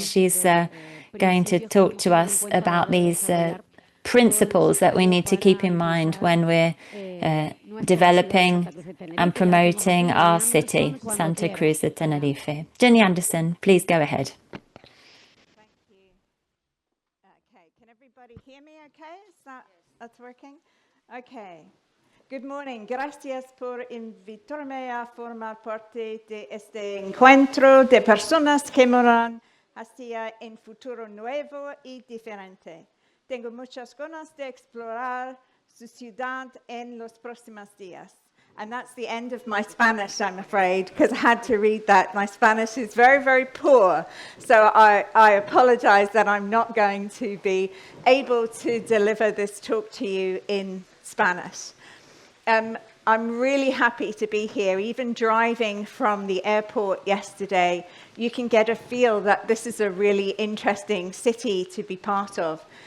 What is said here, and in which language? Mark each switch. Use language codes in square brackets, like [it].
[en] She's going to talk to us about these principles that we need to keep in mind when we're developing and promoting our city, Santa Cruz de Tenerife. Jenny Anderson, please go ahead. Thank you. Okay, can everybody hear me okay? That's working? Okay. Good morning. [es] Gracias por invitarme a formar parte de este encuentro de personas que moran hacia un futuro nuevo y diferente. Tengo muchas ganas de explorar su ciudad en los próximos días. [en] And that's the end of my Spanish, I'm afraid, because I had to read that. My Spanish is very, very poor. So I apologize that I'm not going to be able to deliver this talk to you in Spanish. I'm really happy to be here. Even driving from the airport yesterday, you can get a feel that this is a really interesting city to be part of.